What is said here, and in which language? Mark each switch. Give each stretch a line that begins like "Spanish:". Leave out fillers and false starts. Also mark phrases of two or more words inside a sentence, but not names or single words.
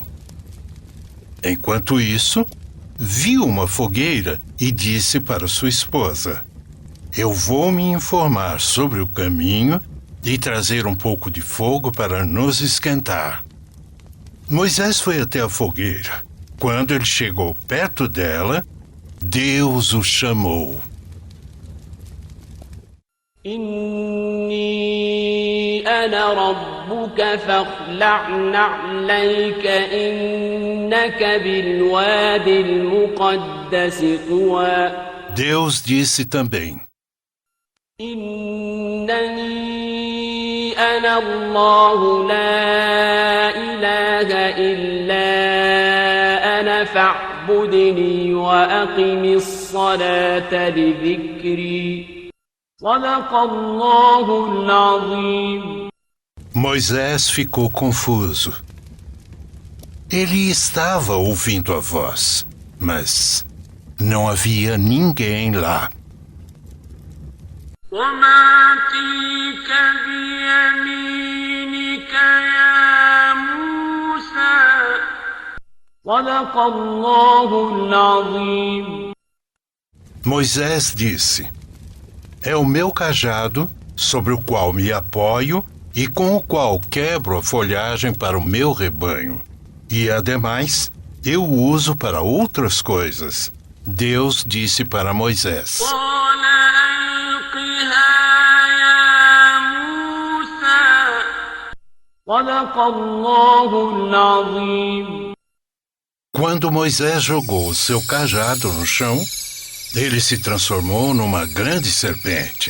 Portuguese: Enquanto isso, viu uma fogueira e disse para sua esposa: Eu vou me informar sobre o caminho e trazer um pouco de fogo para nos esquentar. Moisés foi até a fogueira. Quando ele chegou perto dela, Deus o chamou.
Arabic: إني أنا ربك فاخلع نعليك إنك بالواد المقدس طوى.
Portuguese: Deus disse também:
Arabic: إنني أنا الله لا إله إلا أنا فاعبدني وأقم الصلاة لذكري صدق الله العظيم.
Portuguese: Moisés ficou confuso. Ele estava ouvindo a voz, mas não havia ninguém lá.
Arabic: وما تلك بيمينك يا موسى صدق الله العظيم.
Portuguese: Moisés disse: É o meu cajado, sobre o qual me apoio e com o qual quebro a folhagem para o meu rebanho. E, ademais, eu o uso para outras coisas. Deus disse para Moisés:
Arabic: قال ألقها يا موسى صدق الله العظيم.
Portuguese: Quando Moisés jogou o seu cajado no chão, ele se transformou numa grande serpente.